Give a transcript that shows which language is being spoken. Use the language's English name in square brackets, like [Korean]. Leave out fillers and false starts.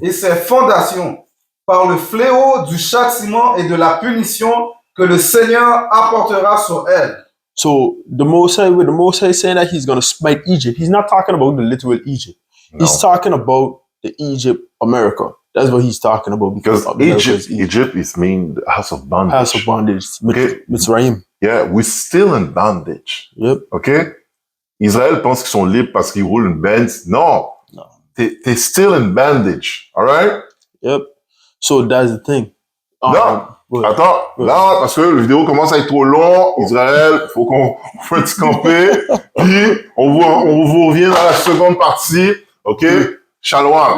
[French] et ses fondations par le fléau du châtiment et de la punition que le Seigneur apportera sur elle. [English] So the Most High saying that he's going to smite Egypt, he's not talking about the literal Egypt. No. He's talking about the Egypt America. That's what he's talking about Because America's Egypt is mean the house of bondage. house of bondage, Okay. Mitzrayim. Yeah, we're still in bondage. Yep. OK? [French] Israël pense qu'ils sont libres parce qu'ils roulent une Benz. Non. [English] No. [French] T'es [English] still in bondage. All right? Yep. So that's the thing. [French] Non. [English] Well, [French] Attends, là, parce que la vidéo commence à être trop long, Israël, faut qu'on fasse un petit camper, puis on vous revient dans la seconde partie, OK? Shalom.